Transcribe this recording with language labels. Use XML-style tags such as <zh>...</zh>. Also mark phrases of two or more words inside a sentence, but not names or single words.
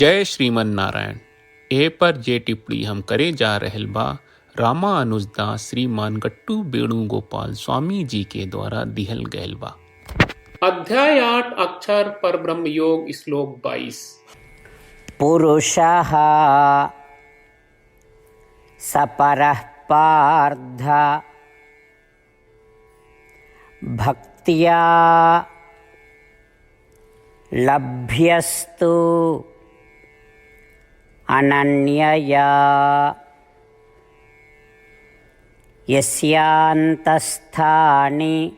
<bho>जय श्रीमन नारायण। ए पर जे टिप्पणी हम करे जा रहल बा रामानुजदास श्रीमान गट्टू वेणुगोपाल स्वामी जी के द्वारा दिहल गयल बा। अध्याय 8 अक्षर पर ब्रह्म योग श्लोक 22।</bho> <sa>पुरुषः सपरः पार्थ भक्त्या लभ्यस्तु अनन्यया यस्यान्तस्थानि</sa>